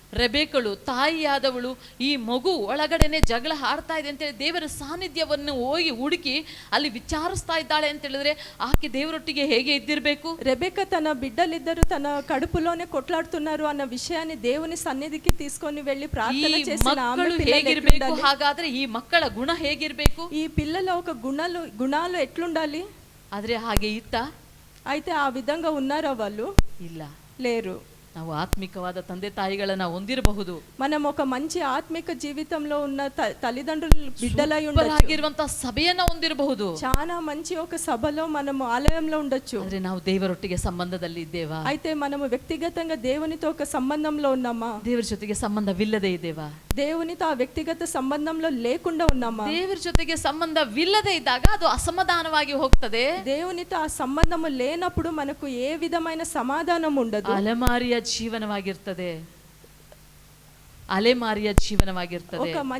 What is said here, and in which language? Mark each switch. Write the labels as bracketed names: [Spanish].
[Kannada] ರೆಬೇಕಳು ತಾಯಿಯಾದವಳು ಈ ಮಗು ಒಳಗಡೆನೆ ಜಗಳ ಆಡ್ತಾ ಇದೆ ಅಂತೇಳಿ ದೇವರ ಸಾನ್ನಿಧ್ಯವನ್ನು ಹೋಗಿ ಹುಡುಕಿ ಅಲ್ಲಿ ವಿಚಾರಿಸ್ತಾ ಇದ್ದಾಳೆ ಅಂತ ಹೇಳಿದ್ರೆ ಆಕೆ ದೇವರೊಟ್ಟಿಗೆ ಹೇಗೆ ಇದ್ದಿರಬೇಕು? [Telugu] రెబెక్క తన బిడ్డలిద్దరు తన కడుపులోనే కొట్లాడుతున్నారు అన్న విషయాన్ని దేవుని సన్నిధికి తీసుకొని వెళ్ళి ప్రార్థన చేసిన ఆమె [Kannada] ಹೇಗಿರ್ಬೇಕು? ಹಾಗಾದ್ರೆ ಈ ಮಕ್ಕಳ ಗುಣ ಹೇಗಿರ್ಬೇಕು? [Telugu] ఈ పిల్లల ఒక గుణాలు ఎట్లుండాలి? [Kannada] ಆದ್ರೆ ಹಾಗೆ ಇತ್ತ? [Telugu] అయితే ఆ విధంగా ఉన్నారా వాళ్ళు? [Kannada] ಇಲ್ಲ, [Telugu] లేరు. [Kannada] ನಾವು ಆತ್ಮಿಕವಾದ ತಂದೆ ತಾಯಿಗಳನ್ನ ಹೊಂದಿರಬಹುದು, [Telugu] మనం ఒక మంచి ఆత్మిక జీవితంలో ఉన్న తల్లిదండ్రులు బిడ్డలై ఉండొచ్చు, [Kannada] ಸಭೆಯನ್ನ ಹೊಂದಿರಬಹುದು, [Telugu] చాలా మంచి ఒక సభలో మనము ఆలయంలో ఉండొచ్చు. [Kannada] ಆದ್ರೆ ನಾವು ದೇವರೊಟ್ಟಿಗೆ ಸಂಬಂಧದಲ್ಲಿ ಇದ್ದೇವಾ? [Telugu] అయితే మనము వ్యక్తిగతంగా దేవునితో ఒక సంబంధంలో ఉన్నామా? [Kannada] ದೇವರ ಜೊತೆಗೆ ಸಂಬಂಧವಿಲ್ಲದೆ ಇದ್ದೇವಾ? [Telugu] దేవునితో ఆ వ్యక్తిగత సంబంధంలో లేకుండా ఉన్నామా? [Kannada] ದೇವರ ಜೊತೆಗೆ ಸಂಬಂಧವಿಲ್ಲದೆ ಇದ್ದಾಗ ಅದು ಅಸಮಾಧಾನವಾಗಿ ಹೋಗ್ತದೆ. [Telugu] దేవునితో ఆ సంబంధము లేనప్పుడు మనకు ఏ విధమైన సమాధానం ఉండదు. [Kannada] ಅಲೆಮಾರಿಯ ಜೀವನವಾಗಿರ್ತದೆ, ಅಲೆಮಾರಿಯ ಜೀವನವಾಗಿರ್ತದೆ.